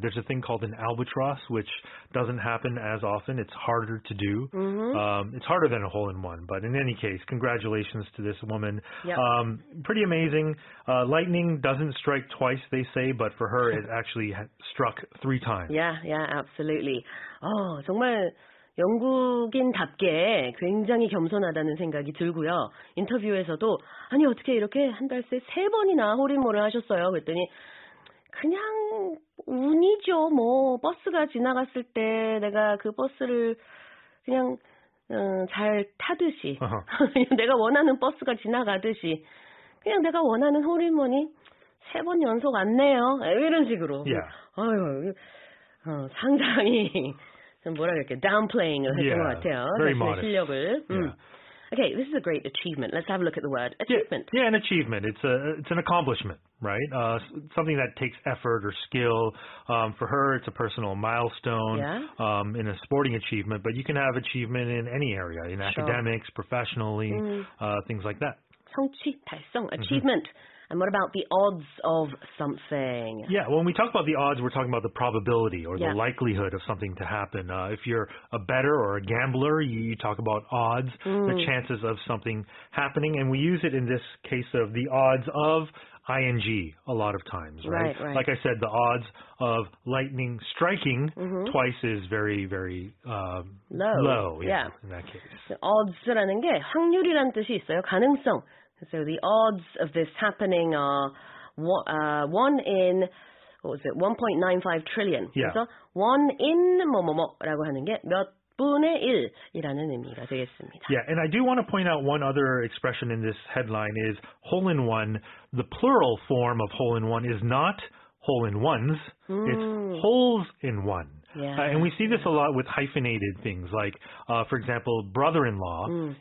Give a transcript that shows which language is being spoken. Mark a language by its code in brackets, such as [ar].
[en] There's a thing called an albatross, which doesn't happen as often. It's harder to do. It's harder than a hole-in-one. But in any case, congratulations to this woman. Pretty amazing. Lightning doesn't strike twice, they say, but for her, it actually struck 3 times. Yeah, absolutely. [ko] 정말 영국인답게 굉장히 겸손하다는 생각이 들고요. 인터뷰에서도 아니 어떻게 이렇게 한 달 새 3번이나 홀인원을 하셨어요? 그랬더니 그냥 운이죠. 뭐 버스가 지나갔을 때 내가 그 버스를 그냥 잘 타듯이 내가 원하는 버스가 지나가듯이 그냥 내가 원하는 홀인원이 3번 연속 왔네요. 이런 식으로. 아유, 상당히 뭐라 그럴게 downplaying을 했던 것 같아요. 자신의 실력을. [en] Okay, this is a great achievement. Let's have a look at the word achievement. Yeah, an achievement. It's an accomplishment, right? Something that takes effort or skill. For her, it's a personal milestone in a sporting achievement, but you can have achievement in any area, in academics, professionally, things like that. [ko] 성취, 달성, achievement. [en] And what about the odds of something? Yeah, when we talk about the odds, we're talking about the probability or the likelihood of something to happen. If you're a bettor or a gambler, you talk about odds, the chances of something happening. And we use it in this case of the odds of ing a lot of times, right? Right. Like I said, the odds of lightning striking twice is very, very low. Yeah. In that case. [ko] odds라는 게 확률이란 뜻이 있어요. 가능성. [en] So the odds of this happening are 1 in, what was it, 1.95 trillion. Yeah. [ko] 그래서 1 in 뭐뭐뭐라고 하는 게 몇 분의 1이라는 의미가 되겠습니다. [en] Yeah, and I do want to point out one other expression in this headline is hole-in-one. The plural form of hole-in-one is not hole-in-ones, it's holes-in-one. Yeah. And we see this a lot with hyphenated things, like, for example, brother-in-law.